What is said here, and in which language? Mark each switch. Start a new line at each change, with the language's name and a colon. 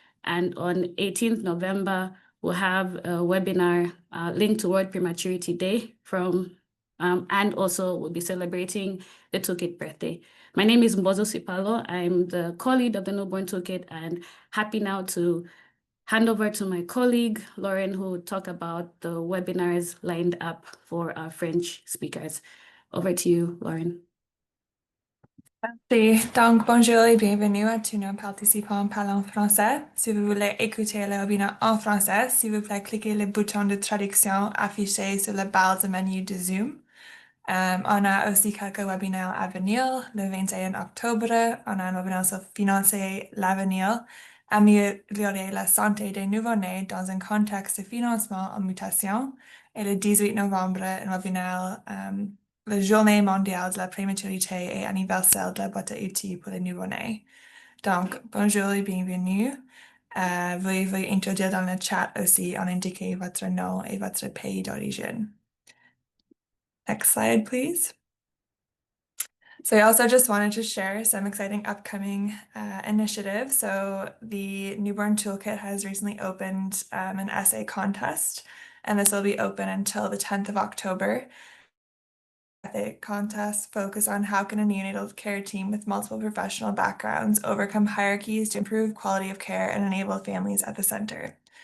English: And on 18th November, we'll have a webinar linked to World Prematurity Day and also we'll be celebrating the Toolkit birthday. My name is Mbozo Sipalo. I'm the co-lead of the Newborn Toolkit, and happy now to hand over to my colleague, Lauren, who will talk about the webinars lined up for our French speakers. Over to you, Lauren.
French: Merci. Donc, bonjour et bienvenue à tous nos participants parlant français. Si vous voulez écouter le webinaire en français, s'il vous plaît, cliquez le bouton de traduction affiché sur la barre de menu de Zoom. On a aussi quelques webinaires à venir. Le 21 octobre, on a un webinaire sur financer l'avenir, améliorer la santé des nouveau-nés dans un contexte de financement en mutation. Et le 18 novembre, un webinaire la Journée mondiale de la prématurité et anniversaire de la boîte à outils pour les nouveau-nés. Donc, bonjour et bienvenue. Veuillez introduire dans le chat aussi en indiquer votre nom et votre pays d'origine.
English: Next slide, please. So I also just wanted to share some exciting upcoming initiatives. So the Newborn Toolkit has recently opened an essay contest, and this will be open until the 10th of October. The contest focus on how can a neonatal care team with multiple professional backgrounds overcome hierarchies to improve quality of care and enable families at the center.